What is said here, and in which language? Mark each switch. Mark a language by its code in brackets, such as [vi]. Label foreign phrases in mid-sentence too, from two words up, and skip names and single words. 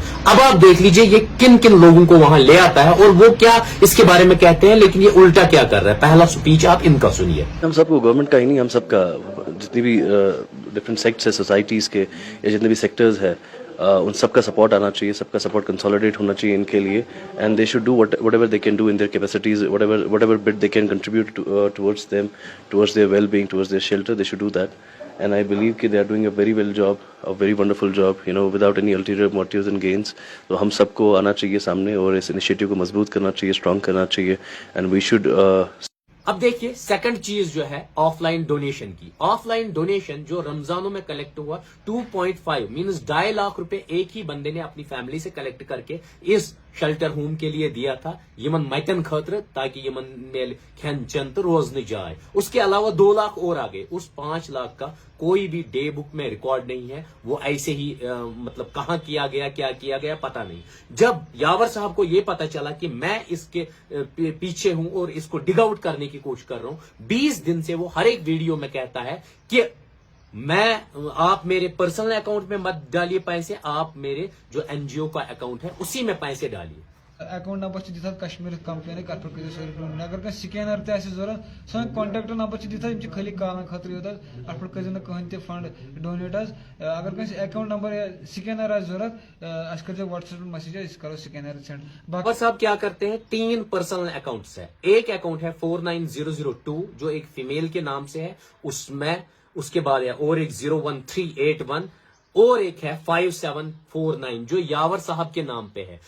[hi] अब आप देख लीजिए ये किन किन लोगों को वहां ले आता है और वो क्या इसके बारे में कहते हैं, लेकिन ये उल्टा क्या कर रहा है। पहला स्पीच आप इनका सुनिए। हम सबको, गवर्नमेंट का ही नहीं, हम सबका, जितनी भी [en] different sects [hi] है सोसाइटीज के या जितने भी सेक्टर्स है, उन सबका सपोर्ट आना चाहिए, सबका [en] support consolidate [hi] होना चाहिए इनके लिए। [en] And they should do whatever they can do in their capacities, whatever bit they can contribute towards them, towards their well-being, towards their shelter, they should do that. And I believe that they are doing a very well job, a very wonderful job, without any ulterior motives and gains. [hi] तो हम सबको आना चाहिए सामने और इस इनिशिएटिव को मजबूत करना चाहिए, स्ट्रॉन्ग करना चाहिए, [en] and we should [hi] अब देखिए सेकंड चीज जो है [en] offline donation [hi] की। [en] offline donation [hi] जो रमजानों में कलेक्ट हुआ 2.5 मींस 2.5 लाख रुपए एक ही बंदे ने अपनी फैमिली से कलेक्ट करके इस [en] shelter home [hi] के लिए दिया था, [ks] यमन मटन खतर, ताकि यमन मेल खन चन तो रोज न जाए। [hi] उसके अलावा 2 लाख और आ गए। उस 5 लाख का कोई भी डे बुक में रिकॉर्ड नहीं है, वो ऐसे ही मतलब कहां किया गया, क्या किया गया पता नहीं। जब यावर साहब को ये पता चला कि मैं इसके पीछे हूं और इसको [en] dig out [hi] करने की कोशिश कर रहा हूं, 20 दिन से वो हर एक वीडियो में कहता है कि आप मेरे [en] personal account [hi] में मत डालिए पैसे, आप मेरे जो NGO का अकाउंट है उसी में पैसे डालिए। [en] account number [ks] दिता कश्मीर कंप्लेन कर अगर कह स्कैनर तरूरत सोन [en] contact number [ks] दिता खाली कॉल खतर योत अट पे कहन तह [en] fund donate. [ks] अगर कह [en] account number [ks] या स्कैनर जरूरत कर [en] WhatsApp message [ks] करो [en] scanner send. [hi] बाबा साहब क्या करते हैं, 3 [en] personal accounts [hi] है। एक अकाउंट है 49002 जो एक फीमेल के नाम से है, उसमें उसके बाद है और एक 01381 और एक है 5749 जो यावर साहब के नाम पे है।